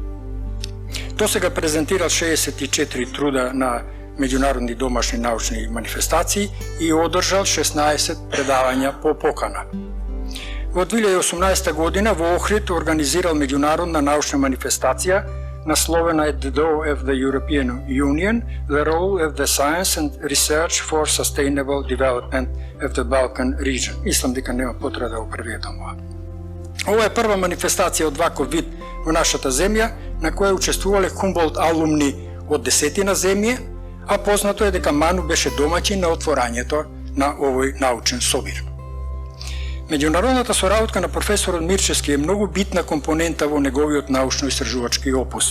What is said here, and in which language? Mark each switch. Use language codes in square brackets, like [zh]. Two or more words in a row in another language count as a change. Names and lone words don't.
[mk] Досега презентирал 64 труда на меѓународни домашни научни манифестации и одржал 16 предавања по покана. Во 2018 година во Охрид организирал меѓународна научна манифестација насловена е The Door of the European Union, the Role of the Science and Research for Sustainable Development of the Balkan Region. Мислам дека нема потреба да го преведам ова. Ова е прва манифестација од ваков вид во нашата земја, на која учествувале Хумболт алумни од 10 земји, а познато е дека Ману беше домаќин на отворањето на овој научен собир. Меѓународната соработка на професорот Мирчевски е многу битна компонента во неговиот научно-истражувачки опус.